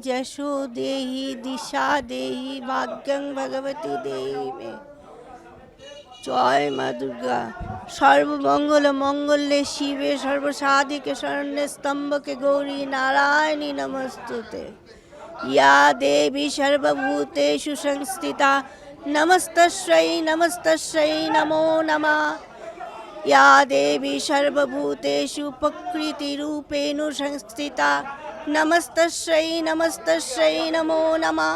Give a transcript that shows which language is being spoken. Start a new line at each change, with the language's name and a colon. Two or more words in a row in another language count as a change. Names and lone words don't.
Sanskrit: यशो देहि दिशा देहि भाग्यं भगवती देहि मे। জয় মা দুর্গা। সর্বমঙ্গল মঙ্গলে শিবে সর্বসাধিকে শরণ্যে স্তম্ভকে গৌরী নারায়ণী নমস্তুতে। या देवी सर्वभूतेषु संस्थिता नमस्तस्यै नमस्तस्यै नमो नमः। या देवी सर्वभूतेषु प्रकृतिरूपेण संस्थिता नमस्तस्यै नमस्तस्यै नमो नमः।